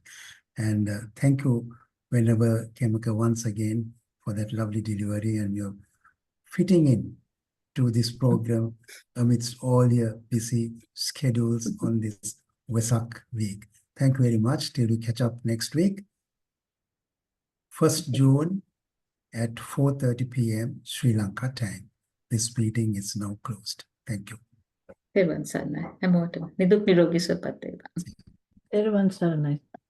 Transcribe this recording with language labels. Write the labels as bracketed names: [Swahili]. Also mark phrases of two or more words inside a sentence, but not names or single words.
[English] And thank you, whenever Khemaka, once again for that lovely delivery and your fitting in to this program amidst all your busy schedules on this Vesak week. Thank you very much. Till we catch up next week. 1st June at 4:30 p.m. Sri Lanka time. This meeting is now closed. Thank you. [Sinhala] තෙරුවන් සරණයි. හැමෝටම. නිදුක් නිරෝගී සුවපත් වේවා. තෙරුවන් සරණයි.